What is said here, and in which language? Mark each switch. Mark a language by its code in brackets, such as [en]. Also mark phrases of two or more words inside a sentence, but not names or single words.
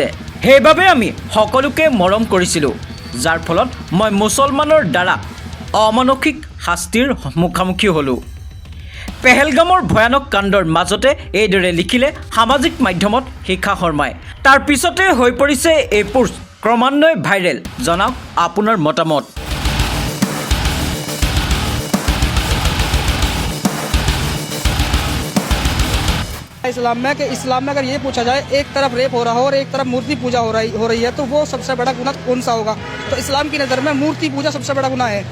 [as] সেইবাবে আমি সকলোকে মৰম কৰিছিলোঁ, যাৰ ফলত মই মুছলমানৰ দ্বাৰা অমানসিক শাস্তিৰ মুখামুখি হ'লোঁ। পেহেলগামৰ ভয়ানক কাণ্ডৰ মাজতে এইদৰে লিখিলে সামাজিক মাধ্যমত শিখা শৰ্মাই। তাৰ পিছতে হৈ পৰিছে এই পোষ্ট ক্ৰমান্বয়ে ভাইৰেল। জনাওক আপোনাৰ মতামত। [hi] इस्लाम में अगर ये पूछा जाए एक तरफ रेप हो रहा हो और एक तरफ मूर्ति पूजा हो रही है तो वो सबसे बड़ा गुनाह कौन सा होगा? तो इस्लाम की नज़र में मूर्ति पूजा सबसे बड़ा गुनाह है।